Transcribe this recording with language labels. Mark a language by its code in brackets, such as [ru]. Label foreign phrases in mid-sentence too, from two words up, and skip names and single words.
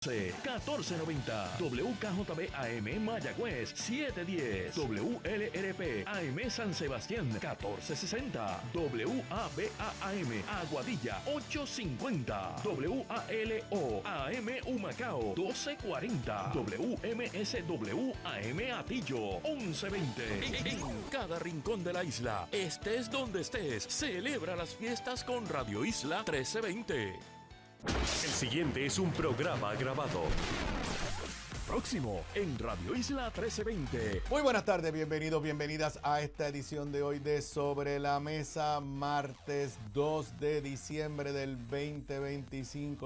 [es] 1490 WKJB AM Mayagüez 710 WLRP AM San Sebastián 1460 WABA AM Aguadilla 850 WALO AM Humacao 1240 WMSW AM Atillo 1120. En cada rincón de la isla, estés donde estés, celebra las fiestas con Radio Isla 1320. El siguiente es un programa grabado. Próximo en Radio Isla 1320. Muy buenas tardes, bienvenidos, bienvenidas a esta edición de hoy de Sobre la Mesa, martes 2 de diciembre del 2025.